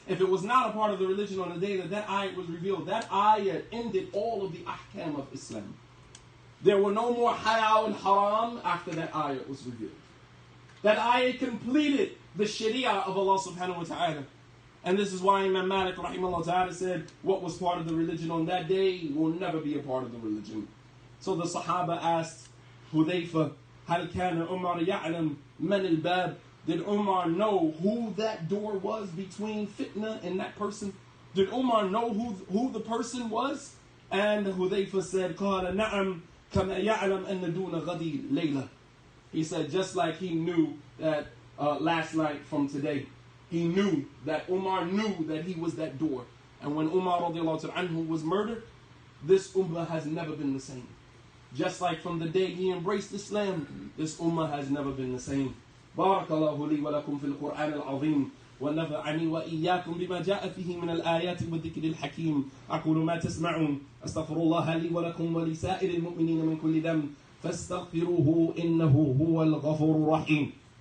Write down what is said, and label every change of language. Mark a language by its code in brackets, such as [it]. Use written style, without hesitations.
[en] If it was not a part of the religion on the day that ayat was revealed, that ayat ended all of the ahkam of Islam. There were no more halal and haram after that ayat was revealed. That ayat completed the sharia of Allah subhanahu wa ta'ala. And this is why Imam Malik rahimahullah ta'ala said, what was part of the religion on that day will never be a part of the religion. [ar] So the Sahaba asked Hudayfa, هل كان عمر يعلم من الباب? [en] Did Umar know who that door was between fitna and that person? Did Umar know who the person was? [ar] And Hudayfa said, قال نعم كما يعلم أن دون غدي ليلة. [en] He said, just like he knew that last night from today, he knew that Umar knew that he was that door. And when Umar radiallahu anhu was murdered, this ummah has never been the same. Just like from the day he embraced Islam, this ummah has never been the same. بارك الله لي ولكم في القرآن العظيم [ar] ونفعني وإياكم بما جاء فيه من الآيات والذكر الحكيم. أقول ما تسمعون أستغفر الله لي ولكم ولسائر المؤمنين من كل ذنب فاستغفروه إنه هو الغفور الرحيم.